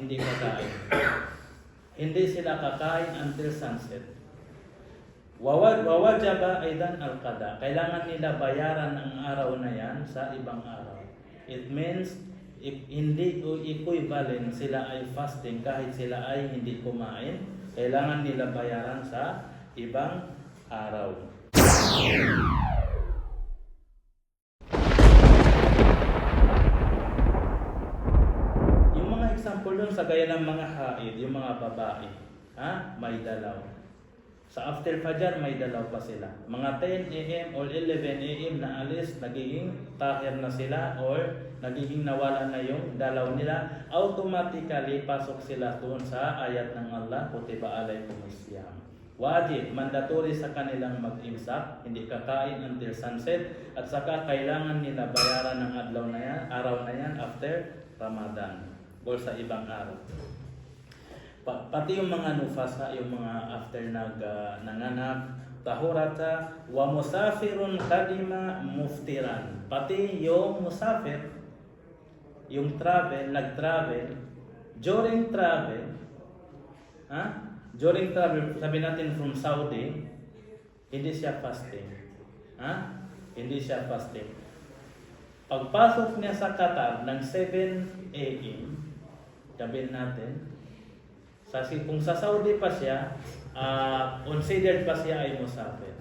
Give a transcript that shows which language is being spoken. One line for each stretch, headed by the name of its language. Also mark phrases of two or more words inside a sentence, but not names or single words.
Filipino: hindi kakain. Hindi sila kakain
English: until sunset.
Arabic: ووجب أيضا القضاء.
Filipino: Kailangan nila bayaran ang araw na yan sa ibang araw.
English: It means if
Filipino: hindi equivalent sila ay fasting kahit sila ay hindi kumain, kailangan nila bayaran sa ibang araw. Yung mga example doon sa gaya ng mga haid, yung mga babae, may dalaw. Sa after Fajr, may dalaw pa sila. Mga 10 a.m. or 11 a.m. na alis, nagiging tahir na sila or nagiging nawala na yung dalaw nila. Automatically, pasok sila doon sa ayat ng Allah,
Arabic: كتب عليكم الصيام.
Filipino: Wajib, mandatory sa kanilang mag-imsak, hindi kakain
English: until sunset,
Filipino: at saka kailangan nila bayaran ng adlaw na yan, araw na yan after Ramadan or sa ibang araw. Pati yung mga nufasa, yung mga after nanganak,
Arabic: طهرت ومسافر قدم مفطرا.
Filipino: Pati yung musafir, yung travel, nag-travel,
English: during travel, during travel,
Filipino: sabi natin from Saudi, hindi siya fasting. Hindi siya fasting. Pagpasok niya sa Qatar ng 7 a.m., sabihin natin, kung sa Saudi pa siya, considered pa siya ay musafir.